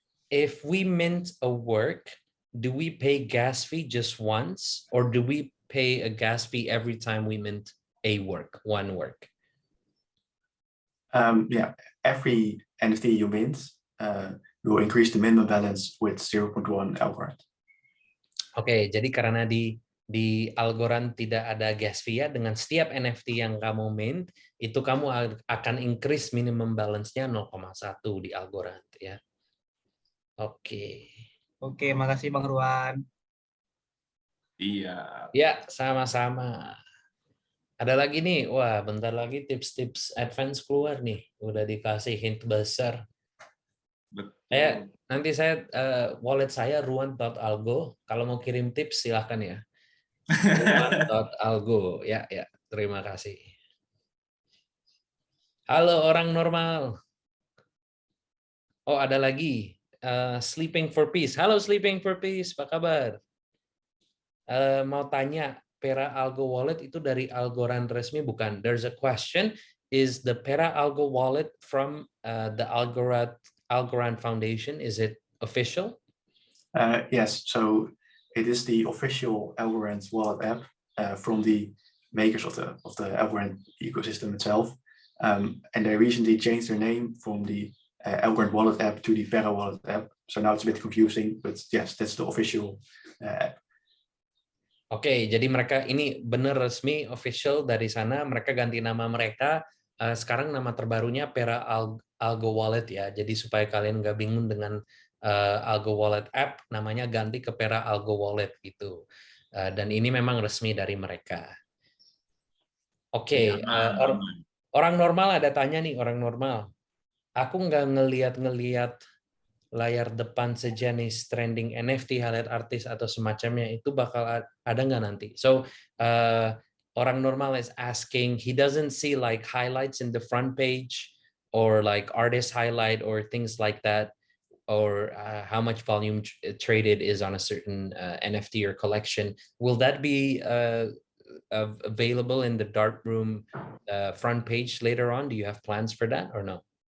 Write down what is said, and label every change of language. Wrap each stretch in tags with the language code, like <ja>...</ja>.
<en>If we mint a work, do we pay gas fee just once, or do we pay a gas fee every time we mint one work? Yeah, every NFT you mint, you will increase the minimum balance with 0.1 Algorand.</en> <id>Oke, jadi karena di Algorand tidak ada gas fee ya, dengan setiap NFT yang kamu mint, itu kamu akan</id> <en>increase minimum balance-</en> <id>nya 0,1 di Algorand ya. Oke, makasih Bang Ruan. Iya. Ya, sama-sama. Ada lagi nih, wah bentar lagi tips-tips advance keluar nih. Udah dikasih hint besar. Betul. Nanti saya wallet saya ruan.algo. Kalau mau kirim tips silahkan ya. ruan.algo. Ya, terima kasih. Halo orang normal. Oh, ada lagi. Sleeping for Peace. Halo Sleeping for Peace, apa kabar? Mau tanya, Pera Algo Wallet itu dari Algorand resmi bukan?</id> <en>There's a question, is the Pera Algo Wallet from the Algorand Foundation, is it official? Yes, so it is the official Algorand wallet app from the makers of the Algorand ecosystem itself. And they recently changed their name from the Algorand wallet app to the Pera wallet app. So now it's a bit confusing, but yes, that's the official app.</en> <id>Oke, jadi mereka ini benar resmi official dari sana. Mereka ganti nama mereka. Sekarang nama terbarunya Pera Algo Wallet ya. Jadi supaya kalian nggak bingung dengan Algo Wallet app, namanya ganti ke Pera Algo Wallet gitu. Dan ini memang resmi dari mereka. Oke, orang normal ada tanya nih, orang normal. Aku nggak ngeliat layar depan sejenis trending NFT, highlight artis atau semacamnya, itu bakal ada nggak nanti?</id> <en>So orang normal is asking, he doesn't see like highlights in the front page or like artist highlight or things like that. or how much volume traded is on a certain NFT or collection, will that be available in the Dartroom front page later on? Do you have plans for that or no?</en>